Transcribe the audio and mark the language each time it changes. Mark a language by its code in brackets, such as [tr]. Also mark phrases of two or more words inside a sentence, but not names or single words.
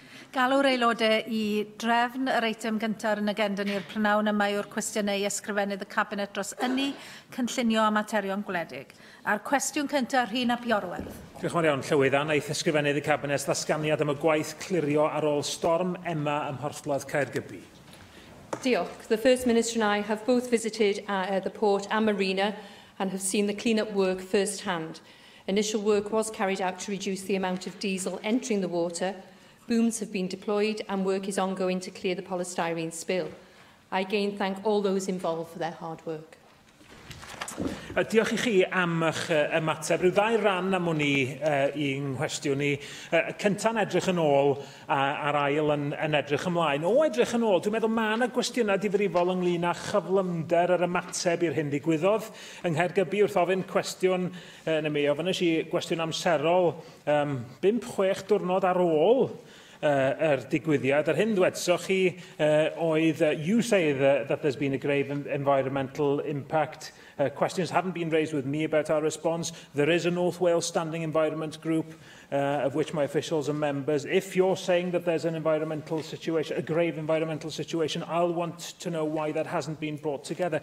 [cy] Galw'r aelodau i drefn yr eitem gyntaf yn agenda ni'r prynawn yma yw'r cwestiynau ysgrifennydd y Cabinet dros ynni cynllunio a materion gwledig. A'r cwestiwn cyntaf Rhina Piorwerth. Diolch yn fawr iawn, Llywydd. Aeth ysgrifennydd y Cabinet ddatganiad am y gwaith clirio ar ôl storm Emma ym Mhorthladd Caergybi. Diolch. [en] The First Minister and I have both visited the port and marina and have seen the clean-up work first-hand. Initial work was carried out to reduce the amount of diesel entering the water. Booms have been deployed and work is ongoing to clear the polystyrene spill. I again thank all those involved for their hard work. [cy] Diolch i chi am eich ymateb. Rhyw ddau ran am hwn i'n nghwestiwn i. Cynta'n edrych yn ôl a'r ail yn edrych ymlaen. O edrych yn ôl, dwi'n meddwl mae yna gwestiynau difrifol ynglyn â chyflymder yr ymateb i'r hyn digwyddodd. Yng Nghaergybi wrth ofyn cwestiwn neu mi ofyn i gwestiwn amserol 5-6 diwrnod ar ôl yr digwyddiad. Yr hyn ddwedsoch chi oedd, [en] you say that there's been a grave environmental impact. Questions haven't been raised with me about our response. There is a North Wales Standing Environment Group, of which my officials are members. If you're saying that there's an environmental situation, a grave environmental situation, I'll want to know why that hasn't been brought together.